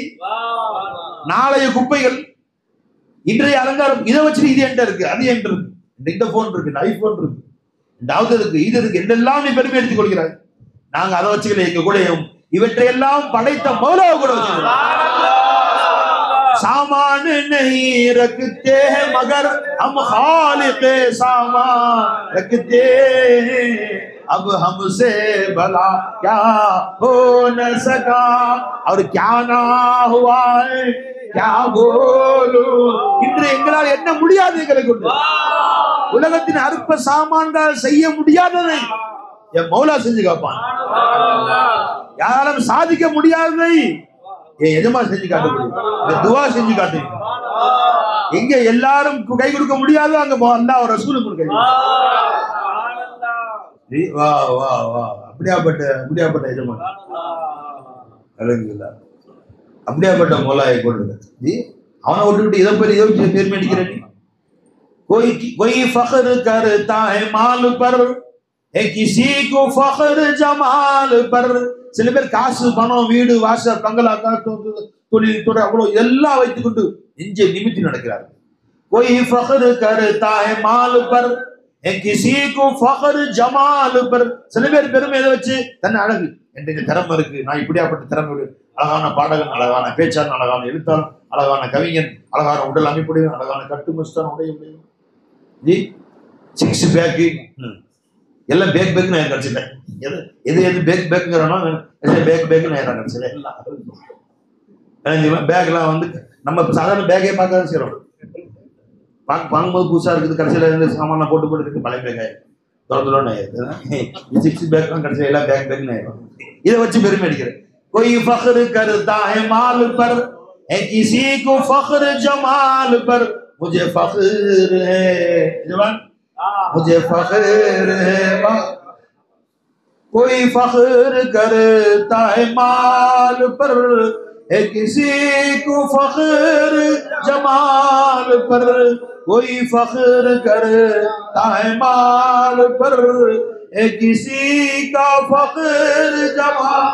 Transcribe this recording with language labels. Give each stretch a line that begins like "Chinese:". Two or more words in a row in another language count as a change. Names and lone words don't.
Tamil: நாளைய குப்பைகள் இன்றைய அலங்காரம். இதை வச்சுட்டு இது என்கிட்ட இருக்கு, அது என்கிட்ட இருக்கு, இந்த போன் இருக்கு, இந்த ஐபோன் இருக்கு, இந்த இருக்கு, இது இருக்கு, என்னெல்லாம் நீ பெருமை எடுத்துக் கொள்கிறாய். நாங்க அதை வச்சுக்கல, எங்க கூட இவற்றையெல்லாம் படைத்த மௌலாவை கூட வச்சுக்கிறோம்.
Hindi: सामान नहीं रखते हैं मगर हम खालिक़े सामान रखते हैं. अब हमसे भला क्या हो न सका और क्या ना हुआ है क्या बोलूं.
Tamil: இன்று எங்களால் என்ன முடியாது, எங்களை கொண்டு உலகத்தின் அற்ப சாமான்கள் செய்ய முடியாததை என் மௌலா செஞ்சு காப்பான். யாராலும் சாதிக்க முடியாததை என் எஜமா செஞ்சு காட்ட முடியும். துவா செஞ்சு காட்டு. எங்க எல்லாரும் கை கொடுக்க முடியாதோ அங்க அல்லாஹ் ரசூலுக்கு கொடுக்க. வா வா வா அப்படியாப்பட்ட எஜமா அல்ஹம்துலில்லாஹ். அப்படியாப்பட்ட மௌலாயை கொண்டு அவனை விட்டுவிட்டு இதை பேர் மேடிக்கிறேன்.
Hindi: कोई फख्र करता है माल पर किसी को फख्र जमाल पर.
Tamil: சில பேர் காசு பணம் வீடு வாசல் பங்களா தொழில் துறை அவ்வளவு எல்லாம் வைத்துக் கொண்டு நெஞ்சை நிமித்தி நடக்கிறார்கள்.
Hindi: कोई फख्र करता है माल पर किसी को फख्र जमाल पर
Tamil: சில பேர் பெருமை எதை வச்சு தன்னை அழகு என்கிட்ட திறமை இருக்கு, நான் இப்படியாப்பட்ட திறமை, அழகான பாடகன், அழகான பேச்சாளன், அழகான எழுத்தாளன், அழகான கவிஞன், அழகான உடல் அமைப்புடையவன், அழகான கட்டுமஸ்தான் உடையவன், ஜி
English: six pack
Tamil: எல்லாம் பேக் பேக் நான் கிடைச்சிட்டேன். எது எது எது பேக் பேக்குங்கிறோம் பேக் பேக்கு நான் கிடைச்சல எல்லாம் பேக்லாம் வந்து நம்ம சாதாரண பேக்கே பார்க்க தான் செய்யறோம். வாங்கும்போது புதுசா இருக்குது, கடைசியில இருந்து சாமான்லாம் போட்டு போட்டு இருக்கு பழைய பேக் ஆயிடும், தொடர்ந்து ஆயிடுது. சிக்ஸ் பேக்லாம் கடைசியில் எல்லாம் பேக் பேக்னு ஆயிடும். இதை வச்சு பெருமை அடிக்கிறேன்.
Hindi: कोई फख्र करता है माल पर, है किसी को फख्र जमाल पर, मुझे फख्र है जवान, मुझे फख्र है। कोई फख्र करता है माल पर, है किसी को फख्र जमाल पर, कोई फख्र करता है माल पर, है किसी का फख्र जमाल।